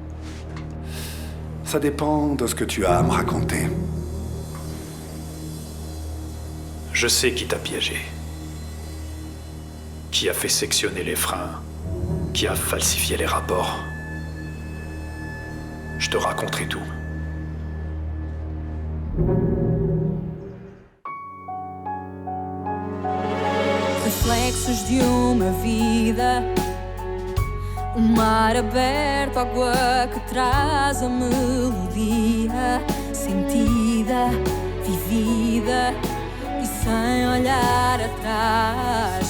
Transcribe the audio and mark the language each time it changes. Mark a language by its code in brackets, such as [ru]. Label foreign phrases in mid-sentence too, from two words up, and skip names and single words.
[fr] Ça dépend de ce que tu as à me raconter. Je sais qui t'a piégé. Qui a fait sectionner les freins. Qui a falsifié les rapports. Je te raconterai tout. [pt] Reflexos de uma vida, mar aberto, água que traz a melodia sentida, vivida e sem olhar atrás.